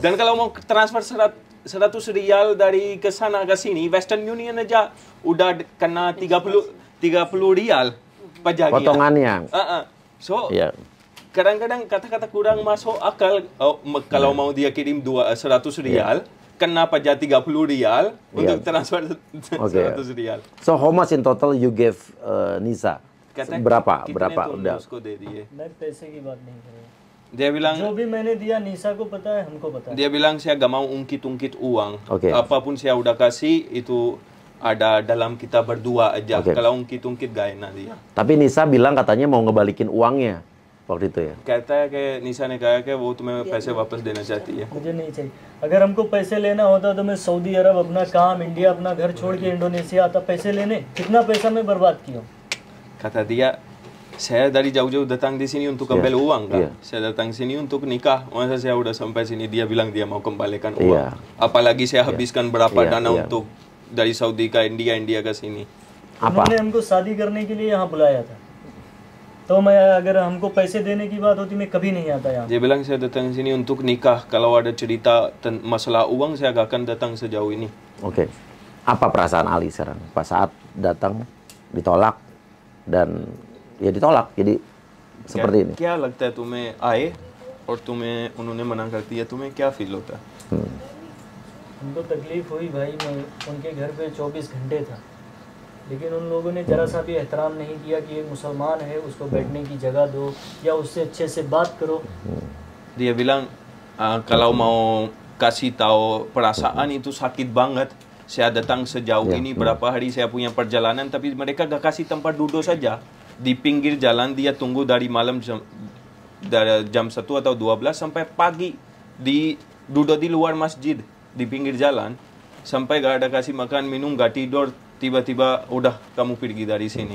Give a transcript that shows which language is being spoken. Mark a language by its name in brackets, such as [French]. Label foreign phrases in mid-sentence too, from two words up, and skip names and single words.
[Indonesian] Dan kalau mau transfer 100 rial dari ke sana ke sini, Western Union aja udah kena 30 rial pajaknya. Potongannya. So kadang-kadang kata-kata kurang masuk akal. Kalau mau dia kirim 100 rial, kena pajak 30 rial untuk transfer 100 rial. [English] So how much in total you gave Nisa? [Indonesian] Berapa udah? [Hindi] मैं पैसे की बात नहीं कर रहा। [Indonesian] Dia bilang [Hindi] जो भी मैंने दिया निशा को पता है, हमको पता है। [Indonesian] Dia bilang saya gak mau ungkit-ungkit uang. Apapun saya udah kasih itu ada dalam kita berdua aja. Kalau ungkit-ungkit gak enak dia. Tapi Nisa bilang katanya mau ngebalikin uangnya waktu itu ya. [Hindi] कहता है कि निशा ने कहा कि वो तुम्हें पैसे वापस देना चाहती है. मुझे नहीं चाहिए। अगर हमको पैसे लेना होता तो मैं सऊदी अरब अपना काम, इंडिया अपना घर छोड़ के इंडोनेशिया आता पैसे लेने। कितना पैसा मैं बर्बाद किया। [Indonesian] Kata dia, saya dari jauh-jauh datang di sini untuk ambil uang kan. Saya datang sini untuk nikah. Masa saya udah sampai sini dia bilang dia mau kembalikan uang. Apalagi saya habiskan berapa dana untuk dari Saudi ke India, India ke sini. [Hindi] उन्होंने हमको शादी करने के लिए यहाँ बुलाया था। तो मैं अगर हमको पैसे देने की बात होती मैं कभी नहीं आता यहाँ। [Indonesian] Dia bilang saya datang sini untuk nikah. Kalau ada cerita masalah uang saya gak akan datang sejauh ini. Oke. Apa perasaan Ali sekarang pas saat datang ditolak dan ya ditolak jadi seperti ini? [Hindi] क्या लगता है तुम्हें आए और तुम्हें उन्होंने मना कर दिया, तुम्हें क्या फील होता है? हमको तकलीफ हुई भाई। मैं उनके घर पे 24 घंटे था, लेकिन उन लोगों ने जरा सा भी एहतराम नहीं किया कि एक मुसलमान है, उसको बैठने की जगह दो या उससे अच्छे से बात करो। [Indonesian] Dia bilang kalau mau kasih tahu perasaan itu sakit banget. Saya datang sejauh ini berapa hari saya punya perjalanan, tapi mereka gak kasih tempat duduk saja. Di pinggir jalan dia tunggu dari malam dari jam 1 atau 12 sampai pagi duduk di luar masjid di pinggir jalan sampai gak ada kasih makan minum, gak tidur, tiba-tiba udah kamu pergi dari sini.